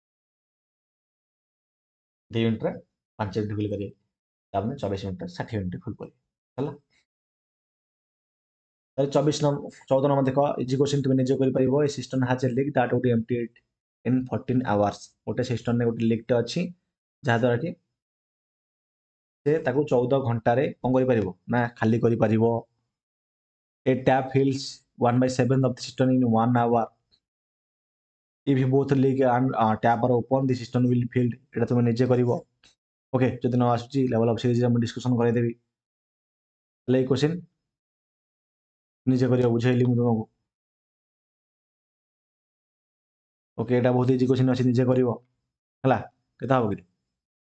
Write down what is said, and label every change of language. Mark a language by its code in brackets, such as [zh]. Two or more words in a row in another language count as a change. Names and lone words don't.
[or] 2 ମିନିଟରେ 5 ୟୁନିଟ୍ ଫିଲ୍ କରିବେ ତାମାନେ 24 ମିନିଟରେ 60 ୟୁନିଟ୍ ଫୁଲ କରିବେ ହେଲା ତାହେଲେ 14 ନମ୍ବର ଦେଖ [en] easy question [or] ତୁମେ ନିଜେ କରିପାରିବ [en] a system has a leak that would empty it in 14 hours [or] ଗୋଟେ ସିଷ୍ଟମରେ ଗୋଟେ ଲିକ୍ଟେ ଅଛି ଯାହାଦ୍ୱାରା କି ସେ ତାକୁ 14 ଘଣ୍ଟାରେ କଣ କରିପାରିବ ନା ଖାଲି କରିପାରିବ [en] A tap fills 1/7 of the system in 1 hour. If both leak and tap are open, the system will be filled. [or] ଏଇଟା ତୁମେ ନିଜେ କରିବ ଓକେ ଯଦି ନ ଆସୁଛି [en] level of seriesରେ [or] ମୁଁ ଡିସ୍କସନ୍ କରେଇଦେବି ହେଲେ ଏଇ କ୍ୱେଶ୍ଚିନ୍ ନିଜେ କରିବ ବୁଝେଇଲି ମୁଁ ତୁମକୁ ଓକେ ଏଇଟା ବହୁତ [en] easy question [or] ଅଛି ନିଜେ କରିବ ହେଲା କେତେ ହବ କି